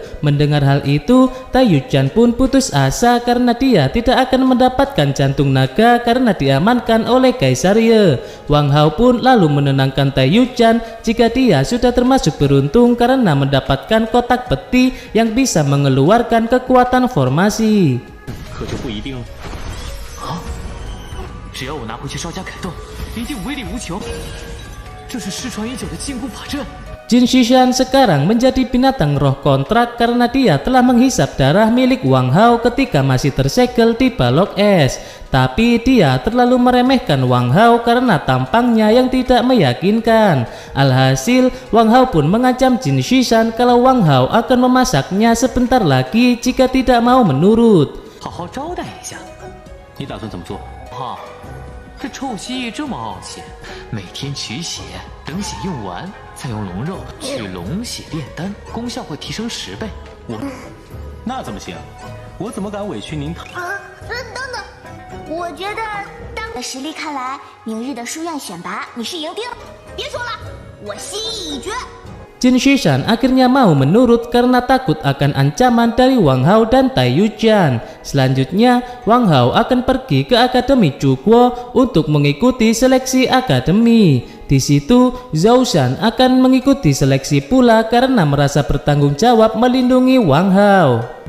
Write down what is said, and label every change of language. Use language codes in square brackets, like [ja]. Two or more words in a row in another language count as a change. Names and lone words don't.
[id] Mendengar hal itu, Taiyuchan pun putus asa karena dia tidak akan mendapatkan jantung naga karena diamankan oleh Kaisar Ye. Wang Hao pun lalu menenangkan Taiyuchan jika dia sudah termasuk beruntung karena mendapatkan kotak peti yang bisa mengeluarkan kekuatan formasi. [zh] 可就不一定了。啊！只要我拿回去稍加改动，一定威力无穷。这是失传已久的禁锢法阵。 [id] Jin Shishan sekarang menjadi binatang roh kontrak karena dia telah menghisap darah milik Wang Hao ketika masih tersegel di balok es. Tapi dia terlalu meremehkan Wang Hao karena tampangnya yang tidak meyakinkan. Alhasil, Wang Hao pun mengancam Jin Shishan kalau Wang Hao akan memasaknya sebentar lagi jika tidak mau menurut. [zh] 好好招待一下。你打算怎么做？好，这臭蜥蜴这么傲气，每天取血，等血用完，再用龙肉取龙血炼丹，功效会提升10倍。那怎么行？我怎么敢委屈您？等等，我觉得当的实力看来，明日的书院选拔你是赢定了。别说了，我心意已决。 [id] Jin Shishan akhirnya mau menurut karena takut akan ancaman dari Wang Hao dan Tai Yujian. Selanjutnya, Wang Hao akan pergi ke Akademi Chuguo untuk mengikuti seleksi akademi. Di situ, Zhou Shan akan mengikuti seleksi pula karena merasa bertanggung jawab melindungi Wang Hao.